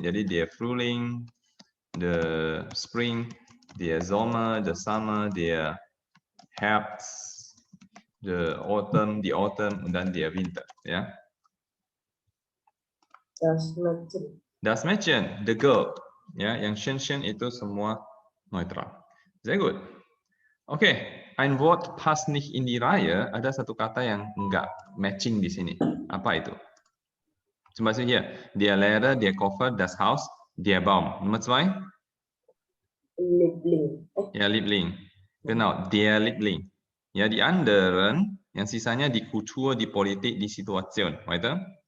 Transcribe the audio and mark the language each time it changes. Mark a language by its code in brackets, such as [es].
[de] Jadi der Frühling, [en] the spring, [de] der Sommer, [en] the summer, [de] der Herbst, [en] the autumn, [de] und dann der Winter, ya. Das Mädchen. Das Mädchen, [en] the girl. [id] Ya, yang Shen itu semua neutral. [de] Sehr gut. Oke, ein Wort passt nicht in die Reihe. [id] Ada satu kata yang enggak matching di sini. Apa itu? [de] Zum Beispiel hier, der Lehrer, der Koffer, das Haus, der Baum. Nummer 2? Liebling. Ja, Liebling. Genau, der Liebling. Ya, die anderen, [id] yang sisanya di Kultur, di Politik, di Situation. [de] Weiter?